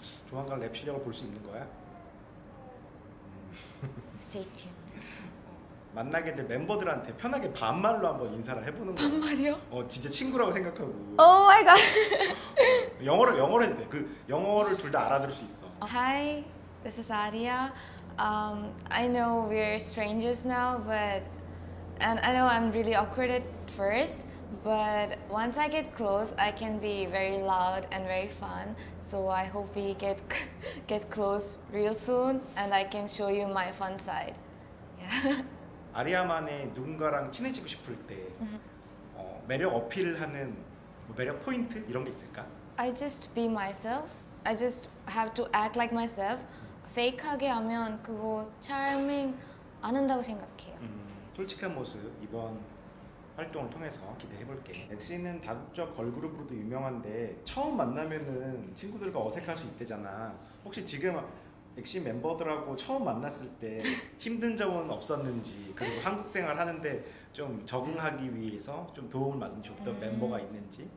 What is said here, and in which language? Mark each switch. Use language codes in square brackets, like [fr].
[ko] 조만간 랩 실력을 볼 수 있는 거야? [en] Stay tuned. [ko] 만나게 될 멤버들한테 편하게 반말로 한번 인사를 해보는 거야. 반말이요? 진짜 친구라고 생각하고. [en] Oh my god. [ko] 영어로 해도 돼. 그 영어를 둘 다 알아들을 수 있어. [en] Hi, this is Aria. I know we're strangers now, and I know I'm really awkward at first, but once I get close, I can be very loud and very fun. So I hope we get close real soon, and I can show you my fun side. Yeah. [ko] 아리아만의 누군가랑 친해지고 싶을 때 매력 어필을 하는 매력 포인트 이런 게 있을까? [en] I just be myself. I just have to act like myself. [ko] fake하게 하면 그거 [en] charming [ko] 안 한다고 생각해요. 솔직한 모습 이번 활동을 통해서 기대해볼게. 엑시는 다국적 걸그룹으로도 유명한데 처음 만나면은 친구들과 어색할 수 있대잖아. 혹시 지금 엑시 멤버들하고 처음 만났을 때 힘든 점은 없었는지, 그리고 한국 생활 하는데 좀 적응하기 위해서 좀 도움을 많이 줬던 멤버가 있는지?